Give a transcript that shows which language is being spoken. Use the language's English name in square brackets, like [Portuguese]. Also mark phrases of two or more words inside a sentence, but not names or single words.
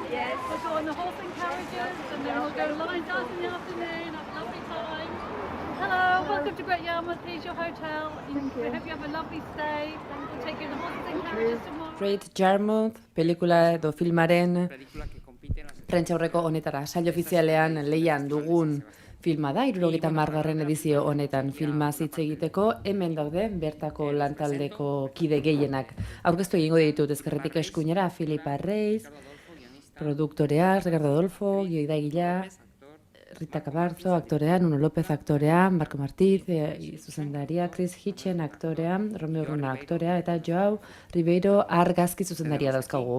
[English] We'll go on the horse and carriages, and then we'll go line dance in the afternoon, have a lovely time. Hello, welcome to Great Yarmouth. Here's your hotel. We hope you have a lovely stay. We'll take you on the horses and carriages tomorrow. [Basque] Great Yarmouth, pelikula edo filmaren prentsaurreko honetara, saio ofizialean lehian dugun filma da, 70. edizio honetan filma hitz egiteko, hemen daude bertako lantaldeko kide gehienak. Aurkeztu egingo ditut ezkerretik eskuinera, Filipa Reis, produktorea, Ricardo Adolfo, gidoigilea, Rita Cabarzo, aktorea, Nuno López, aktorea, Marco Martiz, zuzendaria, Chris Hitchen, aktorea, Romeo Runa, aktorea, eta Joao Ribeiro argazki zuzendaria dauzkagu.